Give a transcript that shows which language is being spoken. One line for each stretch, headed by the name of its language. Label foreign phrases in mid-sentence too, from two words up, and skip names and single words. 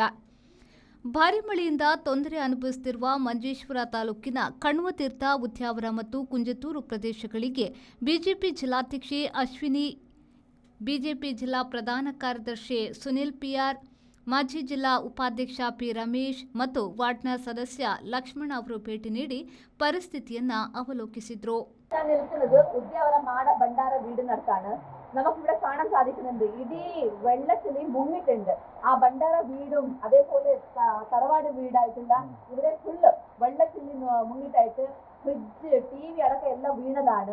Kannada: ಭಾರೀ ಮಳೆಯಿಂದ ತೊಂದರೆ ಅನುಭವಿಸುತ್ತಿರುವ ಮಂಜೇಶ್ವರ ತಾಲೂಕಿನ ಕಣ್ವ ತೀರ್ಥ, ಉದ್ಯಾವರ ಮತ್ತು ಕುಂಜತೂರು ಪ್ರದೇಶಗಳಿಗೆ ಬಿಜೆಪಿ ಜಿಲ್ಲಾಧ್ಯಕ್ಷೆ ಅಶ್ವಿನಿ, ಬಿಜೆಪಿ ಜಿಲ್ಲಾ ಪ್ರಧಾನ ಕಾರ್ಯದರ್ಶಿ ಸುನಿಲ್ ಪಿಆರ್, ಮಾಜಿ ಜಿಲ್ಲಾ ಉಪಾಧ್ಯಕ್ಷ ಪಿ ರಮೇಶ್ ಮತ್ತು ವಾರ್ಡ್ನ ಸದಸ್ಯ ಲಕ್ಷ್ಮಣ ಅವರು ಭೇಟಿ ನೀಡಿ ಪರಿಸ್ಥಿತಿಯನ್ನು ಅವಲೋಕಿಸಿದರು.
Malayalam: ഞാൻ നിൽക്കുന്നത് ഉദ്യാവര മാട ഭണ്ഡാര വീടിനടുത്താണ്. നമുക്കിവിടെ കാണാൻ സാധിക്കുന്നുണ്ട്, ഇടി വെള്ളത്തിൽ മുങ്ങിട്ടുണ്ട്. ആ ഭണ്ഡാര വീടും അതേപോലെ തറവാട് വീടായിട്ടുള്ള ഇവിടെ ഫുള്ള് വെള്ളത്തിൽ മുങ്ങിട്ടായിട്ട് ഫ്രിഡ്ജ്, TV അടക്കം എല്ലാം വീണതാണ്.